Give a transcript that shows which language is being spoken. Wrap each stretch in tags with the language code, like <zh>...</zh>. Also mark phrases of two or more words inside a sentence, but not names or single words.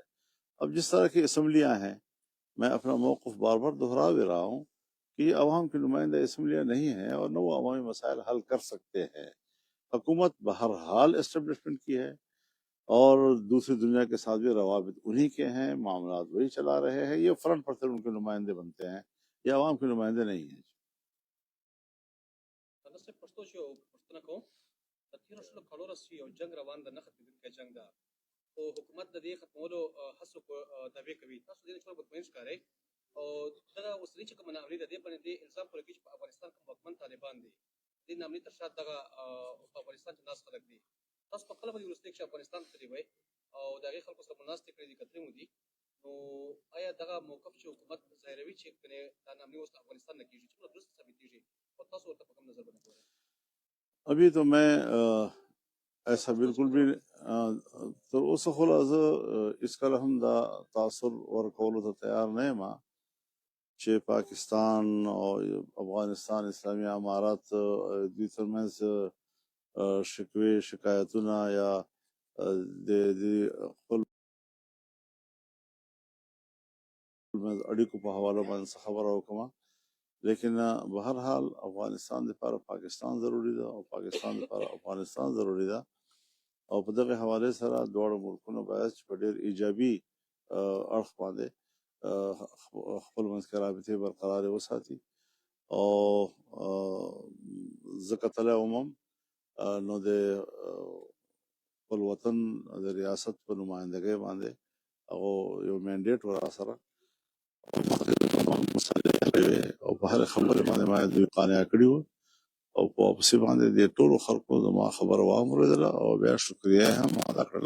<ur>اب جس طرح کی اسمبلیاں ہیں، میں اپنا موقف بار بار دہرا بھی رہا ہوں کہ یہ عوام کی نمائندہ اسمبلیاں نہیں ہیں، اور نہ وہ عوامی مسائل حل کر سکتے ہیں۔ حکومت بہرحال اسٹیبلشمنٹ کی ہے، اور دوسری دنیا کے ساتھ بھی روابط انہی کے ہیں، معاملات وہی چلا رہے ہیں، یہ فرنٹ پر ان کے نمائندے بنتے ہیں، یہ عوام کے نمائندے نہیں ہیں۔</ur> <ps>پښتو شو پښتنه کوم د تیرو شلو کالو راځي او جنگ روان ده، نه ختمېدونکی جنگ ده، او حکومت د دې ختمولو هڅو دعوې کوي. تاسو د دې څخه مطمئن ښکارئ او دغه اوسني چې کومه ناامني ده دې باندې دې الزام پورې کوي چې په افغانستان کې واکمن طالبان دي، دې ناامني تر شا دغه په افغانستان کې ناست خلک دي. تاسو په خپله باندې وروستۍ کښې افغانستان تللي وئ او د هغې خلکو سره مو ناستې کړې دي، کتلې مو دي، نو آیا دغه موقف چې حکومت ظاهروي چې دا ناامني اوس افغانستان نه کېږي څومره درست ثابتېږي او تاسو ورته په کوم نظر باندې ګورئ؟</ps> <ur>ابھی تو میں ایسا بالکل بھی تو اس خلاص اس کا ہم</ur> <ps>دا تاثر ورکولو ته تیار نه ما چې پاکستان او افغانستان اسلامی امارات دوی ترمنځ شکوې شکایتونه یا د خپل منځ اړیکو په حواله باندې خبره وکړم،</ps> <ur>لیکن بہرحال</ur> <ps>افغانستان لپاره پاکستان ضروری ده او پاکستان لپاره افغانستان ضروری ده، او په دغه حواله سره دواړو ملکونو باید په ډېر ایجابي اړخ باندې خپل منځ کې رابطې برقرار وساتي. او زه کتلی وم نو د خپل وطن د ریاست په نمایندګۍ باندې هغو یو مینډیټ و را سره او په هر خبره باندې ما دوی قانع کړي وو، او په واپسې باندې د ټولو خلکو زما خبره واورېدله او بیا شکریه یې هم ادا کړله.</ps>